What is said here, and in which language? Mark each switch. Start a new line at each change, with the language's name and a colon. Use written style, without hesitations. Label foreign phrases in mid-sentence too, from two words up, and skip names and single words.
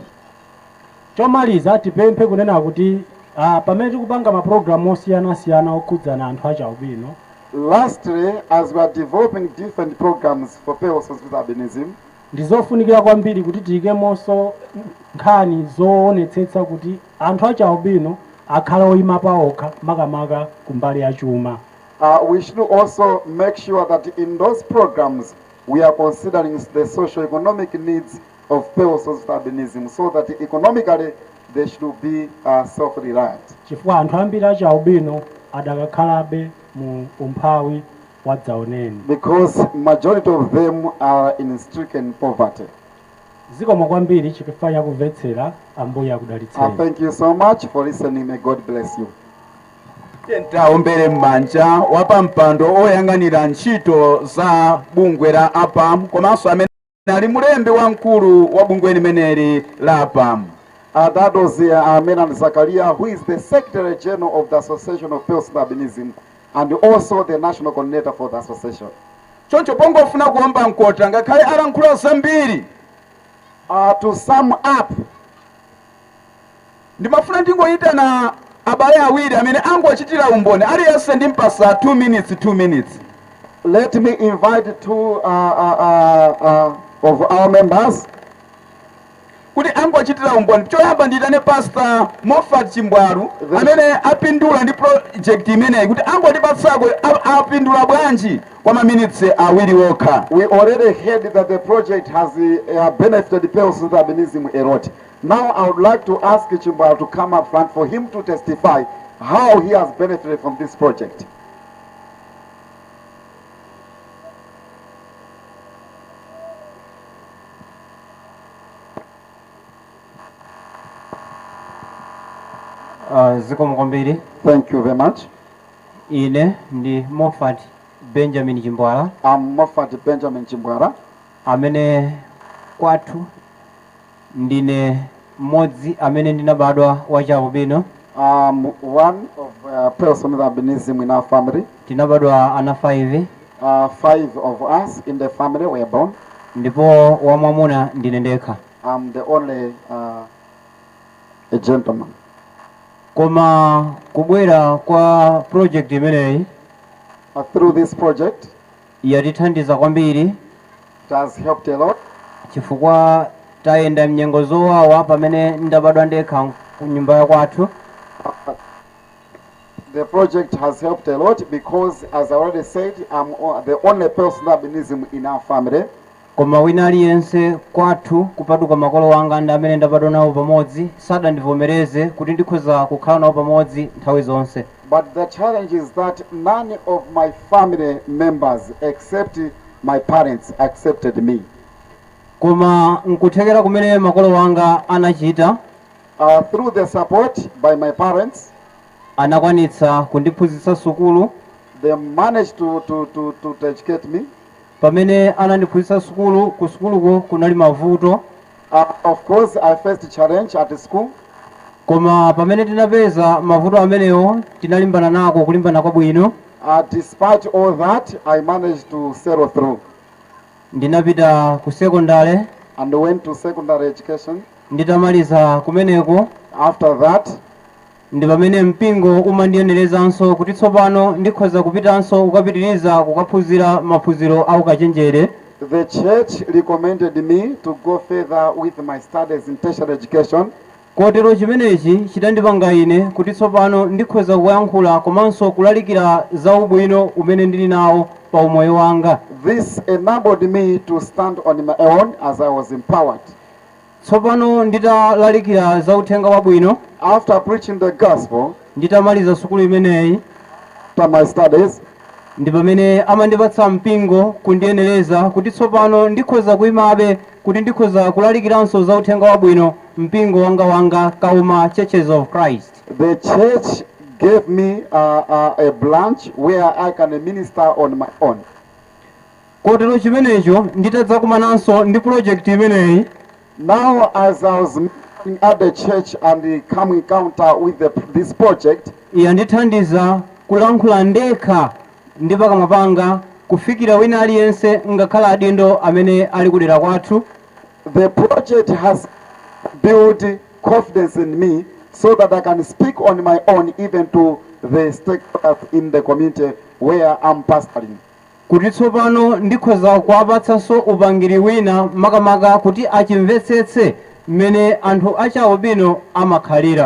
Nyanja: Chomaliza tipemphe kunena kuti pamene tikupanga maprogramu osiyana-siyana okhudzana anthu achaubwino.
English: Lastly, as we are developing different programs for persons with albinism,
Nyanja: ndizofunikira kwambiri kuti tiyikemonso nkhani zoonetsetsa kuti anthu achaubwino akhala oyima paokha makamaka kumbali ya chuma.
English: We should also make sure that in those programs we are considering the socio-economic needs of persons with albinism so that economically they should be self-reliant.
Nyanja: Chifukwa anthu ambiri achaubwino adakakhalabe mu umphawi wadzaoneni.
English: Because majority of them are in stricken poverty.
Nyanja: Zikomo kwambiri chifukwa cha kumvetsera. Ambuye akudalitseni.
English: Thank you so much for listening. May God bless you.
Nyanja: Taombere mmanja wapampando oyang'anira ntchito za bungwe la APAM komanso amene ali mulembi wamkulu wa bungwe limeneli la APAM.
English: That was Menan Zakaria, who is the Secretary General of the Association of Persons with Albinism and also the National Coordinator for the association.
Nyanja: Choncho pongofuna kuomba nkota ngakhale alankhula zambiri.
English: To sum up,
Nyanja: ndimafuna ndingoyitana abale awiri amene angochitira umboni aliyense ndimpasa 2 minutes.
English: Let me invite two of our members
Nyanja: kuti angochitira umboni. Choyamba nditane Pastor Moffat Chimbwalu amene apindula ndi project imeneyi kuti angotipatsako apindula bwanji kwa minutes awiri wokha.
English: We already heard that the project has benefited the persons with albinism a lot. Now I would like to ask Chimbwalu to come up front for him to testify how he has benefited from this project.
Nyanja: Zikomo kwambiri.
English: Thank you very much.
Nyanja: Ine ndi Moffat Benjamin Chimbwala.
English: I'm Moffat Benjamin Chimbwala.
Nyanja: Amene kwathu ndine mmodzi amene ndinabadwa wachaubwino.
English: One of person with albinism in our family.
Nyanja: Tinabadwa ana 5.
English: 5 of us in the family were born.
Nyanja: Ndipo wamwamuna ndine ndekha.
English: I'm the only a gentleman.
Nyanja: Koma kubwera kwa project imeneyi
English: through this project
Nyanja: yatithandiza kwambiri.
English: It has helped a lot.
Nyanja: Chifukwa tayenda mnyengo zowawa pamene ndabadwa ndekha ku nyumba ya kwathu.
English: The project has helped a lot because, as I already said, I'm the only person with albinism in our family.
Nyanja: Koma wina aliyense kwathu kupatuka makolo wanga ndi amene ndabadwa nawo pamodzi sadandivomereze kuti ndikhoza kukhala nawo pamodzi nthawi zonse.
English: But the challenge is that none of my family members except my parents accepted me.
Nyanja: Koma nkuthekera kumene makolo wanga anachita.
English: Through the support by my parents,
Nyanja: anakwanitsa kundiphunzitsa sukulu.
English: They managed to educate me.
Nyanja: Pamene anandiphunzitsa sukulu, ku sukuluko kunali mavuto.
English: Of course, I faced challenge at school.
Nyanja: Koma pamene tinapeza mavuto amenewo tinalimbana nako kulimbana kwabwino.
English: Despite all that, I managed to settle through.
Nyanja: Ndinapita ku secondary.
English: And went to secondary education.
Nyanja: Nditamaliza kumeneko.
English: After that,
Nyanja: ndi pamene mpingo umandiyenerezanso kuti tsopano ndikhoza kupitanso kukapitiriza kukaphunzira maphunziro au kachenjere.
English: The church recommended me to go further with my studies in tertiary education.
Nyanja: Kotero chimenechi chitandipanga ine kuti tsopano ndikhoza kuyankhula komanso kulalikira za ubwino umene ndili nawo pa umoyo wanga.
English: This enabled me to stand on my own as I was empowered.
Nyanja: Tsopano nditalalikira za uthenga wabwino.
English: After preaching the gospel,
Nyanja: nditamaliza sukulu imeneyi,
English: after my studies,
Nyanja: ndi pamene amandipatsa mpingo kundiyenereza kuti tsopano ndikhoza kuyimabe kuti ndikhoza kulalikiranso za uthenga wabwino mpingo wanga Kauma Churches of Christ.
English: the church gave me a branch where I can minister on my own.
Nyanja: Kotero chimenecho nditadzakumananso ndi project imeneyi.
English: Now as I was meeting at the church and come encounter with this project,
Nyanja: yandithandiza kulankhula ndekha ndi pakamwa panga kufikira wina aliyense ngakhala adindo amene ali kudera kwathu.
English: The project has built confidence in me so that I can speak on my own even to the stakeholders in the community where I'm pastoring.
Nyanja: Kuti tsopano ndikhoza kuwapatsanso upangiri wina makamaka kuti achimvetsetse mmene anthu achaubino amakhalira.